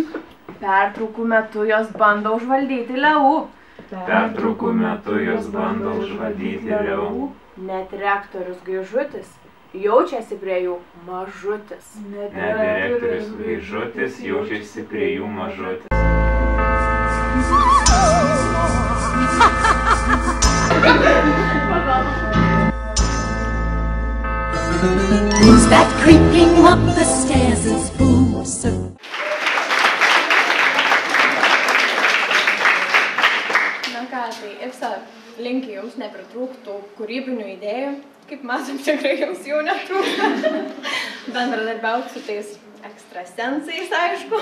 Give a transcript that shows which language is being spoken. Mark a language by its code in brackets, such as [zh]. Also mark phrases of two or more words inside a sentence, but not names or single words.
[lt] Pertraukų metu jos bando užvaldyti Leu. Pertraukų metu jos bando užvaldyti Leu. Net rektorius Gaižutis jaučiasi prie jų mažutis. Net direktorius Gaižutis jaučiasi prie jų mažutis. [en] Who's that creeping up the stairs and spooks? [lt] Na ką, tai IFSA linki jums nepritrūktų kūrybinių idėjų. Kaip matom, tikrai jums jau netrūksta. Bendradarbiauti su tais ekstrasensais, aišku.